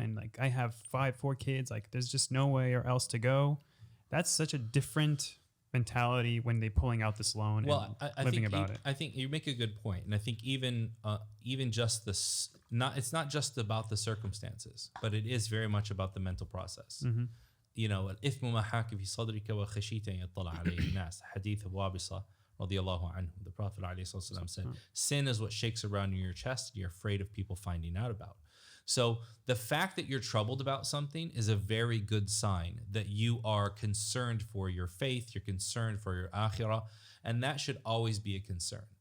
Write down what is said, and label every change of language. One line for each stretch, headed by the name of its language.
English: And like I have 4 kids, like there's just no way or else to go. That's such a different mentality when they pulling out this loan and living about it. I think you make a good point. And I think even just this, it's not just about the circumstances, but it is very much about the mental process.
Arabic: الإثم ما حاك في صدرك وخشيت أن يطلع عليه الناس. حديث وابصة رضي الله عنه.
English: The Prophet ﷺ said, sin is what shakes around in your chest. You're afraid of people finding out about. So the fact that you're troubled about something is a very good sign that you are concerned for your faith, you're concerned for your akhirah, and that should always be a concern.